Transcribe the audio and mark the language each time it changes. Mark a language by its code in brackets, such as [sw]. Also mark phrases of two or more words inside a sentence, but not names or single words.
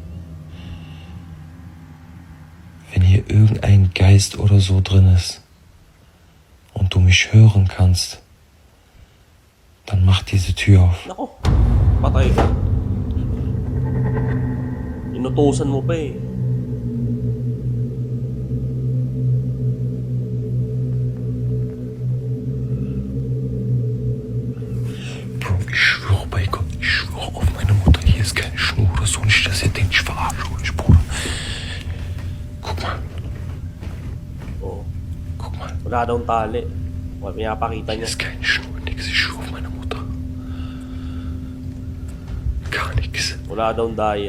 [de] Wenn hier irgendein Geist oder so drin ist, und du mich hören kannst, dann mach diese Tür auf. [tl] Nako, patay ka. Inutusan mo pa eh. [de] Bro, ich schwöre bei Gott, ich schwöre auf meine Mutter, hier ist keine Schnur oder so. Nicht, dass ihr denkt, ich verarsche euch, Bruder. Guck mal. [tl] Oo. [de] Guck mal. [tl] Wala daw tali. Wala, pinapakita [de] Hier [tl] niya. [de] ist keine Schnur, nix. Ich schwöre auf meine Mutter. Gar nix. [tl] Wala daw daya.